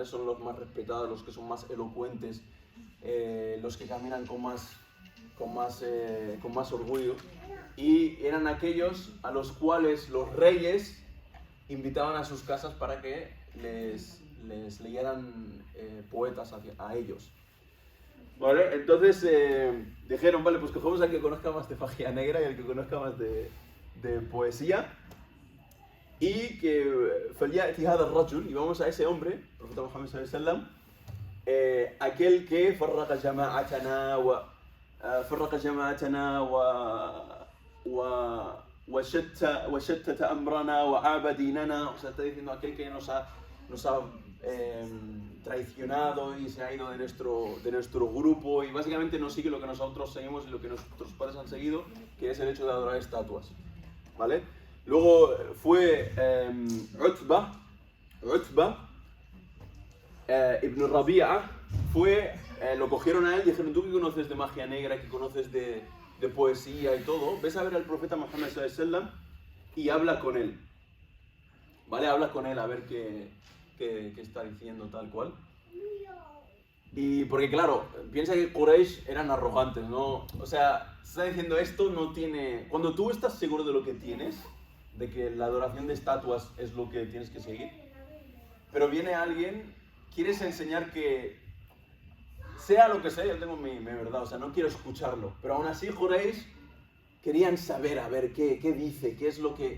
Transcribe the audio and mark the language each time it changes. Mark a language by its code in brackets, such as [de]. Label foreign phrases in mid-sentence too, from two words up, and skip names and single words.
[es] Son los más respetados, los que son más elocuentes, los que caminan con más orgullo, y eran aquellos a los cuales los reyes invitaban a sus casas para que les leyeran poetas a ellos. ¿Vale? Entonces dijeron, vale, pues cogemos al que conozca más de magia negra y al que conozca más de poesía, y que [ar] فليأتي هذا الرجل, [es] y vamos a ese hombre, el profeta Muhammad [ar] صلى الله عليه وسلم, [es] aquel que [ar] فرق جماعتنا وشتت أمرنا وعاب ديننا. [es] O sea, está diciendo aquel que nos ha traicionado y se ha ido de nuestro grupo, y básicamente no sigue lo que nosotros seguimos y lo que nuestros padres han seguido, que es el hecho de adorar estatuas, ¿vale? Luego fue Utba ibn Rabi'a, lo cogieron a él y dijeron, tú que conoces de magia negra, que conoces de poesía y todo, ves a ver al profeta Muhammad [ar] صلى الله عليه وسلم [es] y habla con él, ¿vale? Habla con él a ver qué está diciendo tal cual. Y porque claro, piensa que Quraysh eran arrogantes, ¿no? O sea, se está diciendo esto no tiene... Cuando tú estás seguro de lo que tienes, de que la adoración de estatuas es lo que tienes que seguir, pero viene alguien, quieres enseñar que sea lo que sea, yo tengo mi verdad, o sea, no quiero escucharlo, pero aún así Quraysh querían saber, a ver, qué dice, qué es lo que...